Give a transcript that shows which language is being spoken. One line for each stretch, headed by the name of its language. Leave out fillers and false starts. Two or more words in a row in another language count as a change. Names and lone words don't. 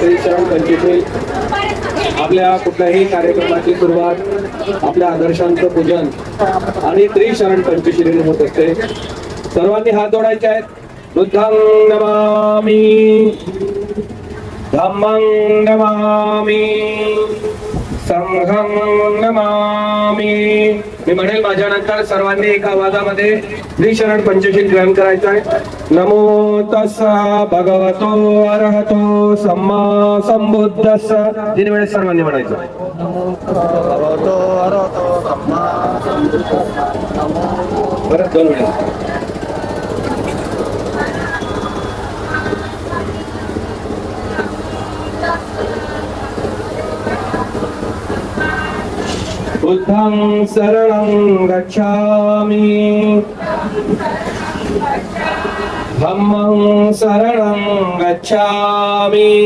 Marathi: त्रिशरण पंचशील. आपल्या कुठल्याही कार्यक्रमाची सुरुवात आपल्या आदर्शांचं पूजन आणि त्रिशरण पंचशीलीने होत असते. सर्वांनी हात जोडायचे आहेत.
Pali: बुद्धं नमामि, धम्मं नमामि, संघं नमामि.
Marathi: मी म्हणेल माझ्यानंतर सर्वांनी एका आवाजामध्ये त्रिशरण पंचशील ग्रहण करायचं आहे.
Pali: नमो तस्सा भगवतो अरहतो सम्मा संबुद्धस्स.
Marathi: 3 वेळेस सर्वांनी म्हणायचं. परत 2 वेळेस.
Pali: बुद्धं शरणं गच्छामि, धम्मं शरणं गच्छामि,